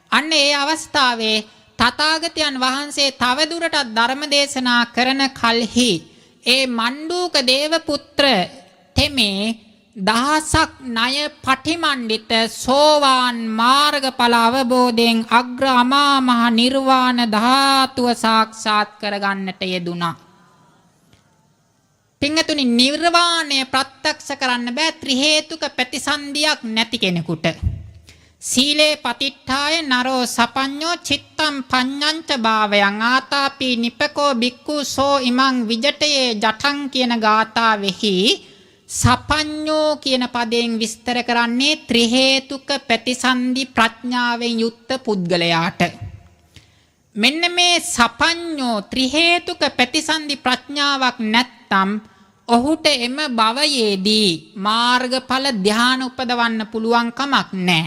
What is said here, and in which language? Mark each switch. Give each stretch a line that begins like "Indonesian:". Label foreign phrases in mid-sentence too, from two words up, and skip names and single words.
Sinhala: අන්න ඒ අවස්ථාවේ තථාගතයන් වහන්සේ තවදුරටත් ධර්ම දේශනා කරන කල්හි ඒ මණ්ඩූක දේවපුත්‍ර තෙමේ දහසක් ණය පටිමණ්ඩිත සෝවාන් මාර්ගඵල අවබෝධයෙන් අග්‍ර අමා මහ නිර්වාණ ධාතුව සාක්ෂාත් කරගන්නට යෙදුණා. පින්තුනි නිර්වාණය ප්‍රත්‍යක්ෂ කරන්න බෑ ත්‍රි හේතුක ප්‍රතිසන්දියක් නැති කෙනෙකුට.
Pali: සීලේ පතිට්ඨාය නරෝ සපඤ්ඤෝ චිත්තම් පඤ්ඤංච භාවයන් ආතාපි නිපකෝ බික්ඛු සෝ ඉමං විජටයේ ජඨං
Sinhala: කියන ගාථාවෙහි සපඤ්ඤෝ කියන පදයෙන් විස්තර කරන්නේ ත්‍රි හේතුක ප්‍රතිසන්දි ප්‍රඥාවෙන් යුක්ත පුද්ගලයාට. මෙන්න මේ සපඤ්ඤෝ ත්‍රි හේතුක ප්‍රතිසන්දි ප්‍රඥාවක් නැත්නම් ඔහුට එම භවයේදී මාර්ගඵල ධ්‍යාන උපදවන්න පුළුවන් කමක් නැහැ.